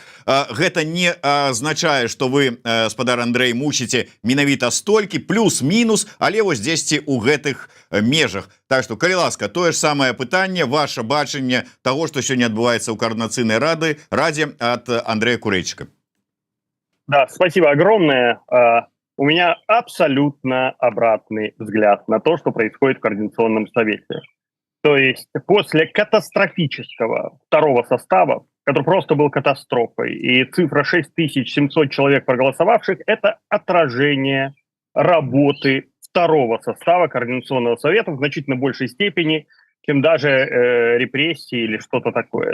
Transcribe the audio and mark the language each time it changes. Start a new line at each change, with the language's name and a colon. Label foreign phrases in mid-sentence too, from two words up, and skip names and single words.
Belarusian: Гэта не азначае, што вы, спадар Андрэй, мусіце менавіта столькі плюс-мінус, але вось дзесьці ў гэтых межах. Так што, калі ласка, тое ж самае пытанне, ваше бачанне таго, што сёння адбываецца ў Координацыйнай радзе ад Андрэя Курэйчыка.
Russian: Да, спасибо огромное. У меня абсолютно обратный взгляд на то, что происходит в Координационном совете. То есть после катастрофического второго состава, который просто был катастрофой, и цифра 6700 человек проголосовавших, это отражение работы второго состава Координационного совета в значительно большей степени, чем даже репрессии или что-то такое.